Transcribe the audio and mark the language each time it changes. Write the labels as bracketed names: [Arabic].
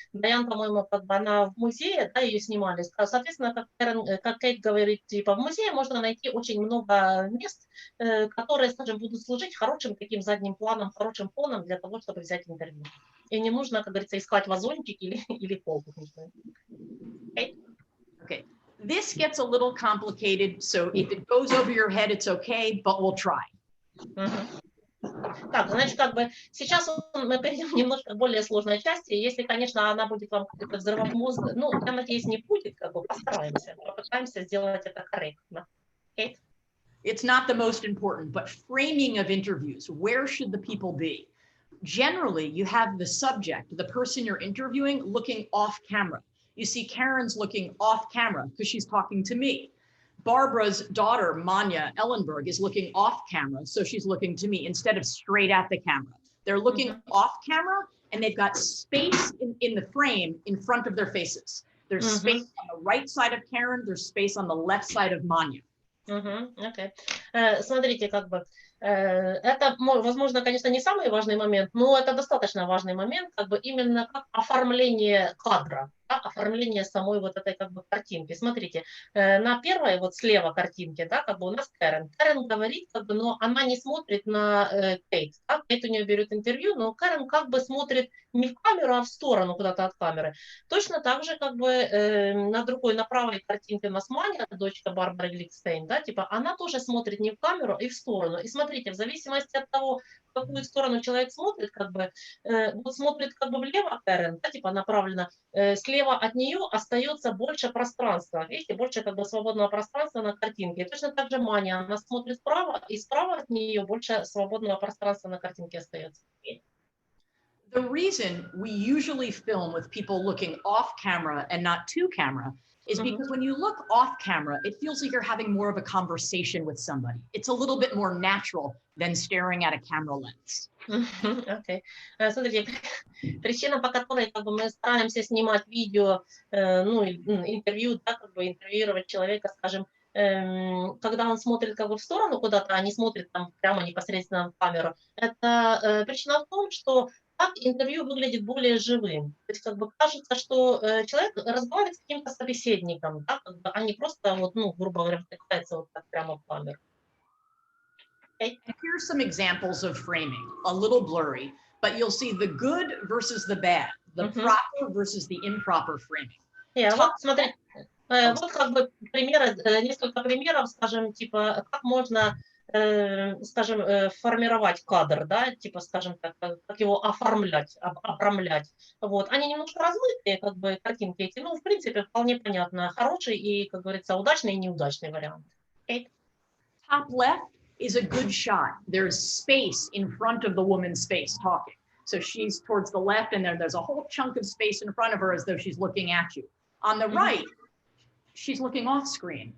[Russian] Даян, по-моему, как бы она в музее, да, ее снимали. Соответственно, как Кейт говорит, типа, в музее можно найти очень много мест, которые, скажем, будут служить хорошим таким задним планом, хорошим фоном для того, чтобы взять интервью. И не нужно, как говорится, искать вазончик или полку. [English] Okay? Okay. This gets a little complicated, so if it goes over your head, it's okay, but we'll try. [Russian] Так, значит, как бы сейчас мы перейдем немножко к более сложной части. Если, конечно, она будет вам как-то взрывать мозг, ну, я надеюсь, не будет, как бы постараемся, попытаемся сделать это корректно. [English] Okay? It's not the most important, but framing of interviews, where should the people be? Generally, you have the subject, the person you're interviewing, looking off camera. You see Karen's looking off camera because she's talking to me. Barbara's daughter, Manya Ellenberg, is looking off camera, so she's looking to me instead of straight at the camera. They're looking off camera, and they've got space in the frame in front of their faces. There's space on the right side of Karen, there's space on the left side of Manya. [Russian] Окей. Смотрите, как бы, это, возможно, конечно, не самый важный момент, но это достаточно важный момент, как бы именно как оформление кадра, да, оформление самой вот этой как бы картинки. Смотрите, на первой вот слева картинке, да, как бы у нас Кэрен. Кэрен говорит, как бы, но она не смотрит на Кейт, да? Кейт у нее берет интервью, но Кэрен как бы смотрит не в камеру, а в сторону куда-то от камеры. Точно так же, как бы, на другой, на правой картинке у нас Маня, дочка Барбары Гликстейн, да, типа, она тоже смотрит не в камеру, и в сторону. И смотрите, в зависимости от того, в какую сторону человек смотрит, как бы, вот смотрит как бы влево Кэрен, да, типа направлено, слева от нее остается больше пространства, видите, больше как бы свободного пространства на картинке. И точно так же Маня, она смотрит вправо, и справа от нее больше свободного пространства на картинке остается. [English] The reason we usually film with people looking off camera and not to camera is because when you look off camera, it feels like you're having more of a conversation with somebody. It's a little bit more natural than staring at a camera lens. [Russian] Окей. Смотрите, причина, по которой как бы, мы стараемся снимать видео, ну, интервью, да, как бы интервьюировать человека, скажем, когда он смотрит как бы в сторону куда-то, а не смотрит там прямо непосредственно в камеру, это причина в том, что так интервью выглядит более живым. То есть как бы кажется, что человек разговаривает с каким-то собеседником, да, как бы, а не просто, вот, ну, грубо говоря, втыкается вот так прямо в камеру. [English] Okay. Here's some examples of framing, a little blurry, but you'll see the good versus the bad, the proper versus the improper framing. [Russian] Вот смотрите, вот как бы примеры, несколько примеров, скажем, типа, как можно, скажем, формировать кадр, да, типа, скажем так, как его оформлять, обрамлять. Вот. Они немножко размытые, как бы, картинки эти, ну, в принципе, вполне понятно, хороший и, как говорится, удачный и неудачный вариант. [English] Okay. Top left is a good shot. There's space in front of the woman's face talking. So she's towards the left, and there's a whole chunk of space in front of her as though she's looking at you. On the right, she's looking off screen.